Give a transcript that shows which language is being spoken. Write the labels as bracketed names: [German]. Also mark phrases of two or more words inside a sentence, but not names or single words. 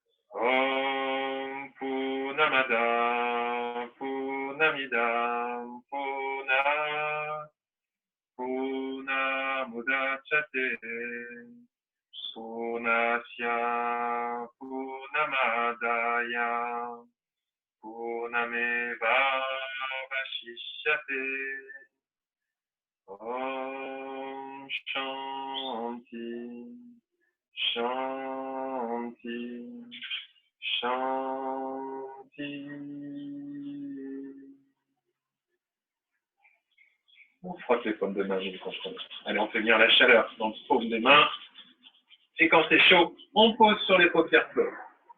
[Sanskrit] ॐ पूर्णमद पूर्णमिदम् पूर्णमुदच्यते पूर्णस्य पूर्णमादय पूर्णमेव वशिष्यते. ॐ शान्ति शान्ति शान्ति. [French] On frotte les paumes de main, je vous comprends. Allez, on fait venir la chaleur dans le paume des mains. Et quand c'est chaud, on pose sur les paupières closes.